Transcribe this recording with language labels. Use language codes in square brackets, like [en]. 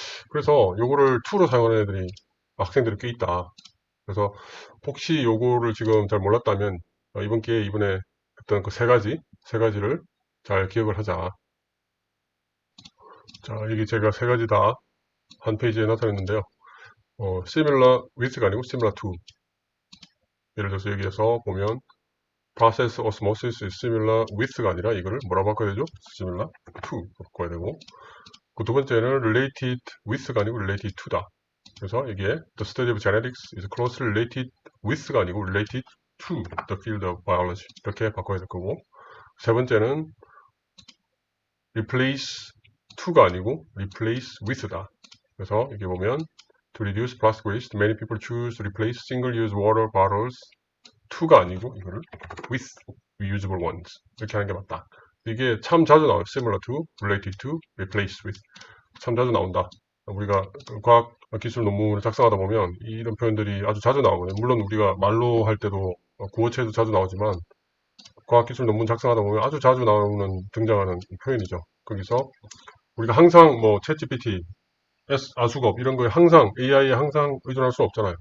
[ko] 그래서 요거를 to로 사용하는 애들이 학생들이 꽤 있다. 그래서 혹시 요거를 지금 잘 몰랐다면 이번 기회에 이번에 했던 그 세 가지를 잘 기억을 하자. 자, 이게 제가 세 가지 다 한 페이지에 나타냈는데요. similar with가 아니고 similar to. 예를 들어서 여기에서 보면 [en] process osmosis is similar with [ko] 가 아니라 이거를 뭐라고 바꿔야 되죠? similar to 바꿔야 되고, 그 두 번째는 related with가 아니고 related to다. 그래서 이게 [en] the study of genetics is closely related with [ko] 가 아니고 [en] related to the field of biology [ko] 이렇게 바꿔야 될 거고, 세 번째는 replace to가 아니고 replace with다. 그래서 여기 보면 [en] to reduce plastic waste, many people choose to replace single-use water bottles to [ko] 가 아니고 이거를 [en] with reusable ones [ko] 이렇게 하는 게 맞다. 이게 참 자주 나와요. [en] similar to, related to, replace with [ko] 참 자주 나온다. 우리가 과학 기술 논문을 작성하다 보면 이런 표현들이 아주 자주 나오거든요. 물론 우리가 말로 할 때도 구어체도 자주 나오지만 과학 기술 논문 작성하다 보면 아주 자주 나오는 등장하는 표현이죠. 거기서 우리가 항상 뭐 챗GPT, 아수겁 이런 거에 항상 AI에 항상 의존할 수 없잖아요.